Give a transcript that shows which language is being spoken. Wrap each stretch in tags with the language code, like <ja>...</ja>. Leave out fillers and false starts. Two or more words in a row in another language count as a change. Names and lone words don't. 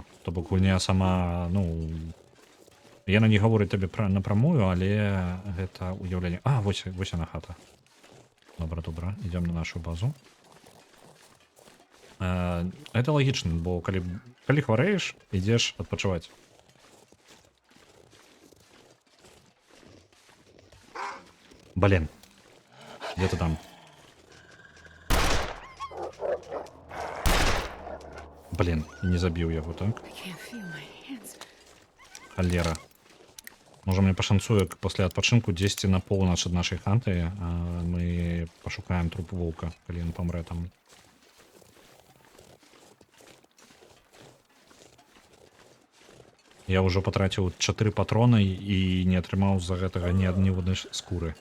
<be>То бок гульня сама, ну, яна не гаворыць табе напрамую, але гэта уяўленне. А, вось яна хата. Добра, ідзём на нашу базу. Это лагічна, бо калі хварэеш, ідзеш адпачываць.</be> <ru>Блин. Где ты там? Блин, не забіў яго, так?</ru> <en>I can't feel my hands.</en> <be>Халера. Можа мне пашанцуе пасля адпачынку дзесьці на поўнач ад нашай хаты, мы пашукаем труп воўка, калі ён памрэ там. Я ўжо патраціў 4 патроны і не атрымаў з-за гэтага ні адной скуры.</be>